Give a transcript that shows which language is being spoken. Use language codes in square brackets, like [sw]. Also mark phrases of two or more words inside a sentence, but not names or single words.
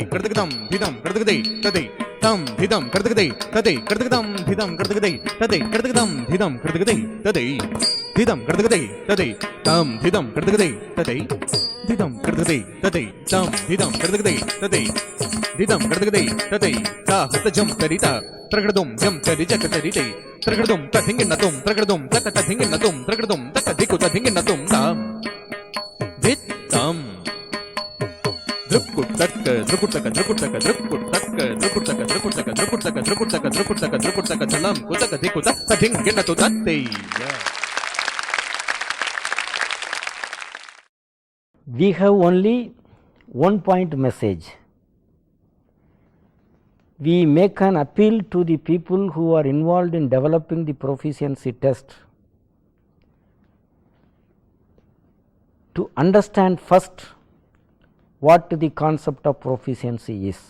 [en] Kartagadam, Hidam Kartagade, Tati Tam Hidam Kartagade, Tati Kartagadam, Hidam Kartagade, Tati Kartagadam, Hidam Kartagade, Tati Hidam Kartagade, Tati Tam Hidam Kartagade, Tati Hidam Kartagade, Tati Tam Hidam Kartagade, Tati Hidam Kartagade, Tati Ta Hata Jum Tarita, Tragadum Jum Tarija Tarite, Tragadum Tathing in Natum, Tragadum Takathing in Natum, Tragadum Takadiku Tathing in Natum, Tam Vitam Drukutaka, Drukutaka, Drukutaka, Drukutaka, Drukutaka, Drukutaka, Drukutaka, Drukutaka, Drukutaka, Drukutaka, Chalam, Kutaka, Dikuta, Tathing in Natate. We have only one point message. We make an appeal to the people who are involved in developing the proficiency test to understand first what the concept of proficiency is.